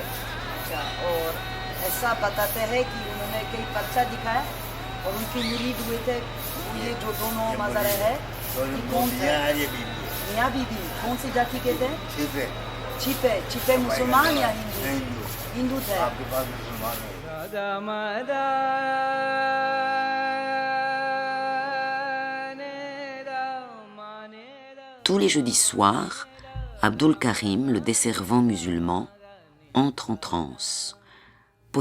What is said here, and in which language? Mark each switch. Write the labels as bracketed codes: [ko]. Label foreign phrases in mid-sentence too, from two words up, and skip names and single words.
[hi] अच्छा, और ऐसा बताते हैं कि उन्होंने कई पर्चा दिखाया और उनके मुरीद हुए थे। ये जो दोनों मज़ारे हैं कौन थे? मियाँ बीबी कौन सी जाति के थे? छिपे। छिपे मुसलमान या हिंदू? हिंदू थे। [fr] Tous les jeudis soirs, Abdul Karim, le desservant musulman, entre en transe.